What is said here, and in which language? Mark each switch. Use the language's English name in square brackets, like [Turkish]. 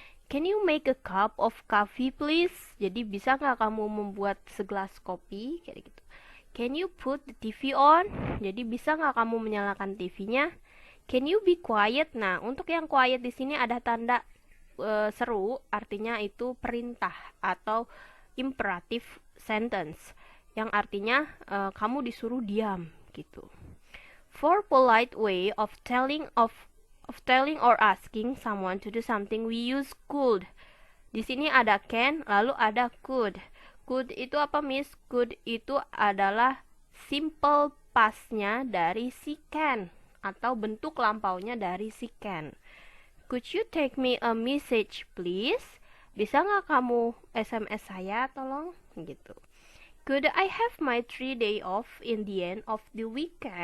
[English] Can you make a cup of coffee please? [Indonesian] Jadi bisa nggak kamu membuat segelas kopi? Kayak gitu. [English] Can you put the TV on? [Indonesian] Jadi bisa nggak kamu menyalakan TV-nya? [English] Can you be quiet? [Indonesian] Nah, untuk yang quiet di sini ada tanda seru, artinya itu perintah atau imperative sentence, yang artinya kamu disuruh diam gitu. [English] For polite way of telling or asking someone to do something, we use could. [Indonesian] Di sini ada can, lalu ada could. Could itu apa, Miss? Could itu adalah simple past-nya dari si can atau bentuk lampaunya dari si can. [English] Could you take me a message please? [Indonesian] Bisa nggak kamu SMS saya tolong? Gitu. [English] Could I have my 3-day off in the end of the week?